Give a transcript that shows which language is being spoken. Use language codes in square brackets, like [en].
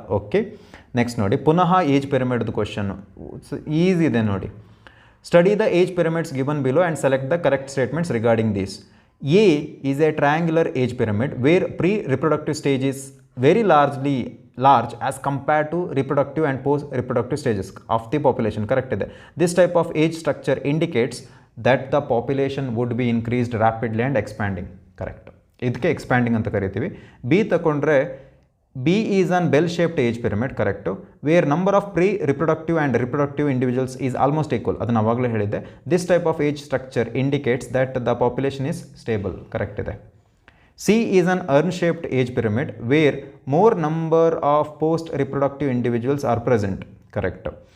[kn] Okay, next ನೋಡಿ, ಪುನಃ age ಪಿರಮಿಡ್ದು question easy ಇದೆ ನೋಡಿ. [en] Study the age pyramids given below and select the correct statements regarding this. A is a triangular age pyramid where pre reproductive stage is very large as compared to reproductive and post reproductive stages of the population. [kn] Correct ಇದೆ. [en] This type of age structure indicates that the population would be increased rapidly and expanding. [kn] Correct. ಇದಕ್ಕೆ expanding ಅಂತ ಕರಿತೀವಿ. [en] B ತಗೊಂಡ್ರೆ B is an bell shaped age pyramid. Correct. Where number of pre reproductive and reproductive individuals is almost equal. ಅದನ್ನು ಅವಾಗಲೇ ಹೇಳಿದ್ದೆ. This type of age structure indicates that the population is stable. Correct ಇದೆ. C is an urn shaped age pyramid where more number of post reproductive individuals are present. Correct.